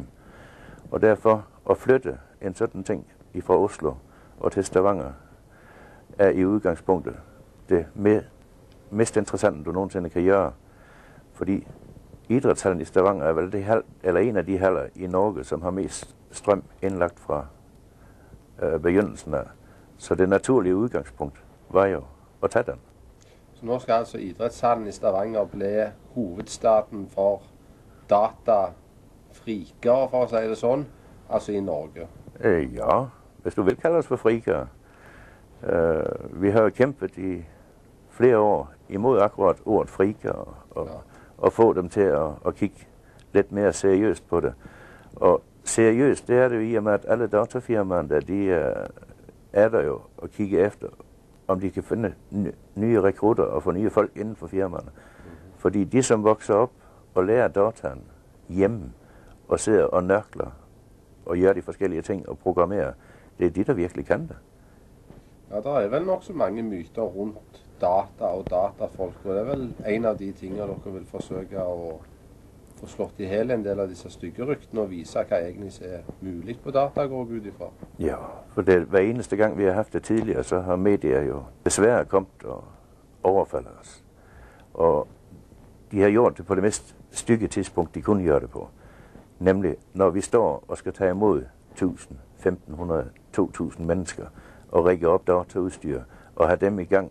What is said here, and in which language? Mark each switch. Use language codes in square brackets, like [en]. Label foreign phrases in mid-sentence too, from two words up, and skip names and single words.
[da] Og derfor at flytte en sådan ting fra Oslo og til Stavanger er i udgangspunktet det mest interessante, du nogensinde kan gøre. Fordi idrætshallen i Stavanger er vel en af de haller i Norge, som har mest strøm indlagt fra begyndelsen af. Så det naturlige udgangspunkt var jo at tage den. [no] Så nå skal altså idrætshallen i Stavanger bli hovedstaden for datafrikere, for å si det sånn, altså i Norge? [da] Ja, hvis du vil kalde os for frikere. Vi har jo kæmpet i flere år imod akkurat ordet frikere og få dem til at kigge lidt mere seriøst på det. Og seriøst, det er det jo i og med, at alle datafirmaerne der, de er der jo og kigge efter, om de kan finde nye rekrutter og få nye folk inden for firmaerne. Fordi de, som vokser op og lærer dataen hjemme og sidder og nørkler og gør de forskellige ting og programmerer, det er de, der virkelig kan det. [no] Ja, der er vel nok så mange myter rundt data og datafolk, og det er vel en av de tingene dere vil forsøke å få slått i hele en del av disse stygge ryktene og vise hva egentlig er mulig på data, går ut ifra. [da] Ja, for det, hver eneste gang vi har haft det tidligere, så har medier jo desværre kommet og overfaldet os. Og de har gjort det på det mest stygge tidspunkt, de kunne gøre det på. Nemlig, når vi står og skal tage imod 1000, 1500, 2000 mennesker og rigge op dataudstyr og have dem i gang.